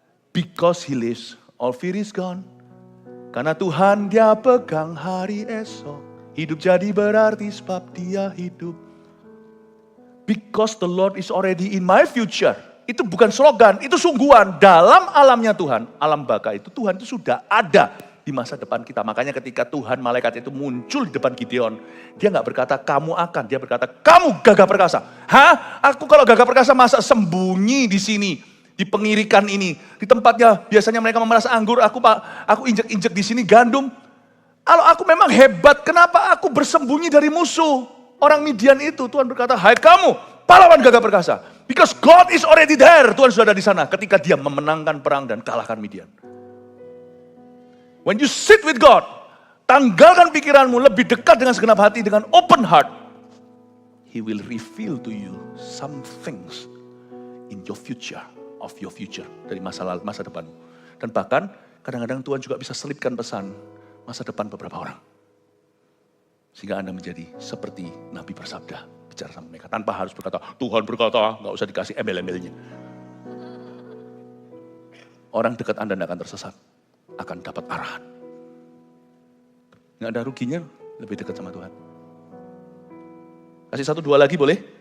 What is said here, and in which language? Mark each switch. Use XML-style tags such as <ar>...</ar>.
<en>Because he lives, all fear is gone.</en> <id>Karena Tuhan dia pegang hari esok. Hidup jadi berarti sebab dia hidup.</id> <en>Because the Lord is already in my future.</en> <id>Itu bukan slogan, itu sungguhan. Dalam alamnya Tuhan, alam baka itu Tuhan itu sudah ada di masa depan kita. Makanya ketika Tuhan malaikat itu muncul di depan Gideon, dia nggak berkata kamu akan, dia berkata kamu gagah perkasa. Hah? Aku kalau gagah perkasa masa sembunyi di sini, di pengirikan ini, di tempatnya biasanya mereka memeras anggur, aku injek-injek di sini gandum. Kalau aku memang hebat, kenapa aku bersembunyi dari musuh? Orang Midian itu, Tuhan berkata, hai kamu, pahlawan gagah perkasa.</id> <en>Because God is already there.</en> <id>Tuhan sudah ada di sana ketika dia memenangkan perang dan kalahkan Midian.</id> <en>When you sit with God,</en> <id>tanggalkan pikiranmu lebih dekat dengan segenap hati, dengan open heart.</id> <en>He will reveal to you some things in your future, of your future.</en> <id>Dari masa lalu, masa depanmu. Dan bahkan, kadang-kadang Tuhan juga bisa selipkan pesan masa depan beberapa orang. Sehingga Anda menjadi seperti Nabi bersabda, bicara sama mereka. Tanpa harus berkata, Tuhan berkata, gak usah dikasih embel-embelnya. Orang dekat Anda tidak akan tersesat, akan dapat arahan. Gak ada ruginya lebih dekat sama Tuhan. Kasih 1-2 lagi boleh?</id>